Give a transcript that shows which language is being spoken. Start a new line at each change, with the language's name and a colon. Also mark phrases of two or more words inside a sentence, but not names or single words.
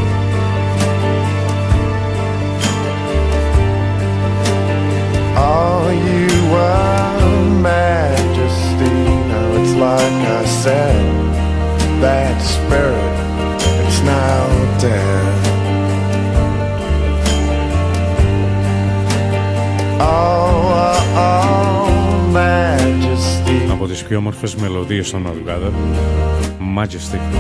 English: Oh, you were majesty. Now it's like I said, that spirit, it's now dead.
Greek: Από τις πιο όμορφες μελωδίες στον Αυγάδα, Majesty.